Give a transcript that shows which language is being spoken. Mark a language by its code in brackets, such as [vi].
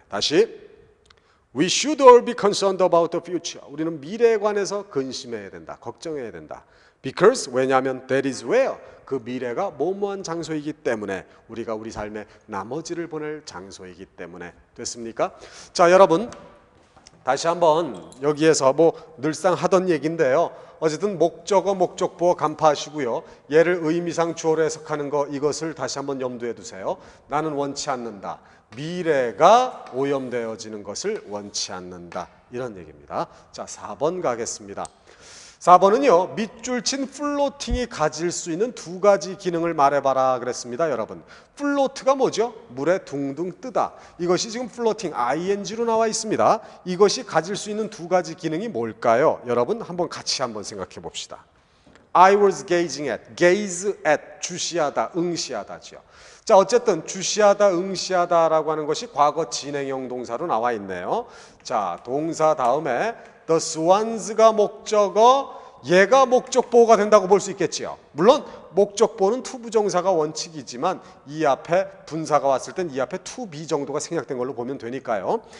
[ko] 다시 [en] We should all be concerned about the future. [ko] 우리는 미래에 관해서 근심해야 된다. 걱정해야 된다. Because, 왜냐하면 [en] that is where, [ko] 그 미래가 뭐뭐한 장소이기 때문에, 우리가 우리 삶의 나머지를 보낼 장소이기 때문에. 됐습니까? 자, 여러분 다시 한번 여기에서 늘상 하던 얘기인데요. 어쨌든 목적어, 목적보어 간파하시고요. 얘를 의미상 주어로 해석하는 거, 이것을 다시 한번 염두에 두세요. 나는 원치 않는다. 미래가 오염되어지는 것을 원치 않는다. 이런 얘기입니다. 자, 4번 가겠습니다. 4번은요. 밑줄 친 플로팅이 가질 수 있는 두 가지 기능을 말해봐라 그랬습니다. 여러분, 플로트가 뭐죠? 물에 둥둥 뜨다. 이것이 지금 플로팅 ing로 나와 있습니다. 이것이 가질 수 있는 두 가지 기능이 뭘까요? 여러분 같이 한번 생각해 봅시다. [en] I was gazing at, gaze at, [ko] 주시하다, 응시하다지요. 자, 어쨌든 주시하다, 응시하다라고 하는 것이 과거 진행형 동사로 나와 있네요. 자, 동사 다음에 the swans가 목적어, 얘가 목적보호가 된다고 볼 수 있겠지요. 물론 목적보호는 투부정사가 원칙이지만 이 앞에 분사가 왔을 땐 이 앞에 to be 정도가 생략된 걸로 보면 되니까요.